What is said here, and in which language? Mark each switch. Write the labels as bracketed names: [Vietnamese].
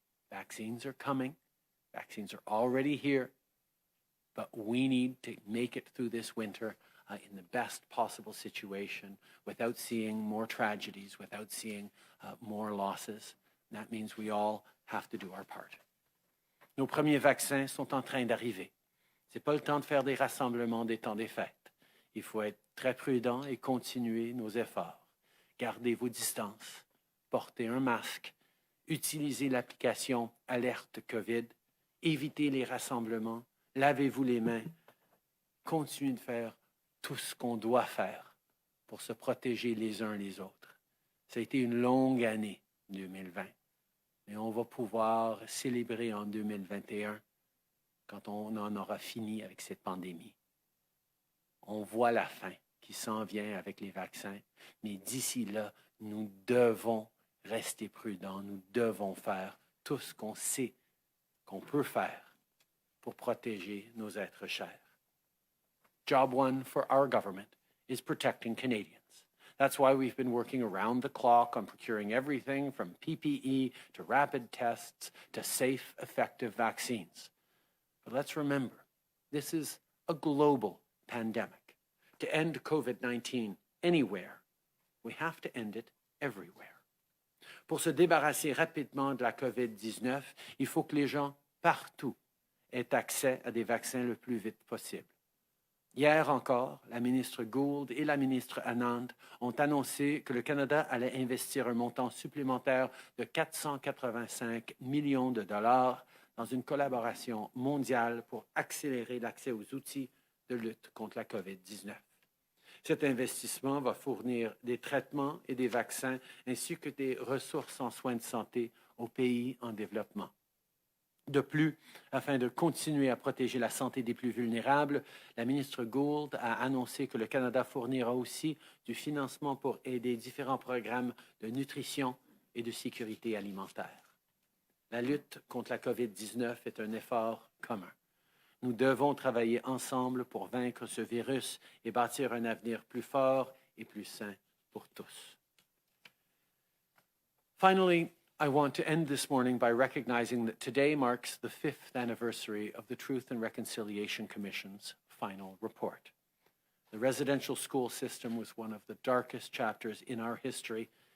[English] Vaccines are coming. Vaccines are already here. But we need to make it through this winter in the best possible situation without seeing more tragedies, without seeing more losses. That means we all have to do our part. [French] Nos premiers vaccins sont en train d'arriver. Ce n'est pas le temps de faire des rassemblements des temps des fêtes. Il faut être très prudent et continuer nos efforts. Gardez vos distances, portez un masque, utilisez l'application Alerte COVID, évitez les rassemblements, lavez-vous les mains, continuez de faire tout ce qu'on doit faire pour se protéger les uns les autres. Ça a été une longue année 2020. Mais on va pouvoir célébrer en 2021 quand on en aura fini avec cette pandémie. On voit la fin qui s'en vient avec les vaccins, mais d'ici là, nous devons rester prudents, nous devons faire tout ce qu'on sait qu'on peut faire pour protéger nos êtres chers. [English] Job one for our government is protecting Canadians. That's why we've been working around the clock on procuring everything from PPE to rapid tests to safe, effective vaccines. But let's remember, this is a global pandemic. To end COVID-19 anywhere, we have to end it everywhere. [French] Pour se débarrasser rapidement de la COVID-19, il faut que les gens partout aient accès à des vaccins le plus vite possible. Hier encore, la ministre Gould et la ministre Anand ont annoncé que le Canada allait investir un montant supplémentaire de 485 millions de dollars dans une collaboration mondiale pour accélérer l'accès aux outils de lutte contre la COVID-19. Cet investissement va fournir des traitements et des vaccins ainsi que des ressources en soins de santé aux pays en développement. De plus, afin de continuer à protéger la santé des plus vulnérables, la ministre Gould a annoncé que le Canada fournira aussi du financement pour aider différents programmes de nutrition et de sécurité alimentaire. La lutte contre la COVID-19 est un effort commun. Nous devons travailler ensemble pour vaincre ce virus et bâtir un avenir plus fort et plus sain pour tous. [English] Finally, I want to end this morning by recognizing that today marks the 5th anniversary of the Truth and Reconciliation Commission's final report. The residential school system was one of the darkest chapters in our history.